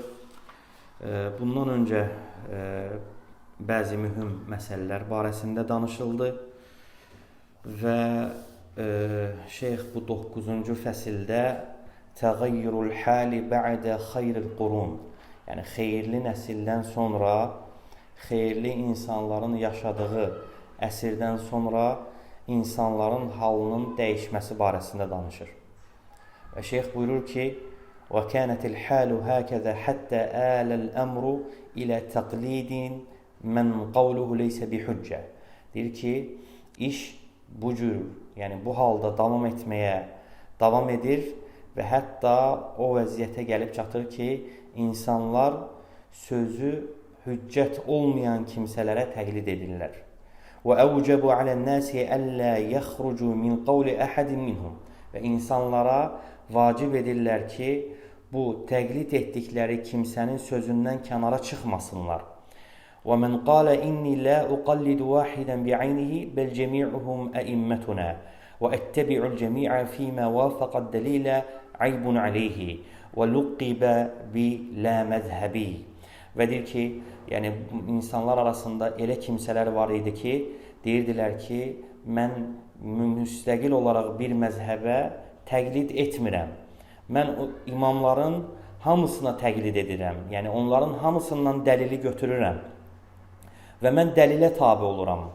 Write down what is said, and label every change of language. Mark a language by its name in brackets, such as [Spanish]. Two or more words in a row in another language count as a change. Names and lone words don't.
[Azerbaijani] Bundan öncə bəzi mühüm məsələlər barəsində danışıldı və Şeyx bu 9-cu fəsildə [Arabic] تغير الحال بعد خير القرون, [Azerbaijani] yəni xeyirli nəsildən sonra, xeyirli insanların yaşadığı əsrdən sonra insanların halının dəyişməsi barəsində danışır. Və Şeyx buyurur ki, [Arabic] وَكَانَتِ الْحَالُ هَكَذَا حَتَّى آلَ الْأَمْرُ إِلَى تَقْلِيدٍ مَنْ قَوْلُهُ لَيْسَ بِحُجَّةٍ. [Azerbaijani] Deyir ki, iş bu cür, yəni bu halda davam edir və hətta o vəziyyətə gəlib çatır ki, insanlar sözü hüccət olmayan kimsələrə təqlid edirlər. [Arabic] وَأَوْجَبُ عَلَى النَّاسِ أَلَّا يَخْرُجُوا مِنْ قَوْلِ أَحَدٍ مِنْهُمْ. [Azerbaijani] Və insanlara vacib edirlər ki, bu təqlid etdikləri kimsənin sözündən kənara çıxmasınlar. [Arabic] وَمَنْ قَالَ إِنِّي لَا أُقَلِّدُ وَاحِدًا بِعَيْنِهِ بَلْ جَمِيعُهُمْ أَئِمَّتُنَا وَأَتَّبِعُ الْجَمِيعَ فِيمَا وَافَقَ الدَّلِيلَ عَيْبٌ عَلَيْهِ وَلُقِّبَ بِلَا مَذْهَبِ. [Azerbaijani] Və deyir ki, yəni insanlar arasında elə kimsələr var idi ki, deyirdilər ki, mən müstəqil olaraq bir məzhəbə təqlid etmirəm. Mən o imamların hamısına təqlid edirəm. Yəni onların hamısından dəlili götürürəm. Və mən dəlilə tabi oluram.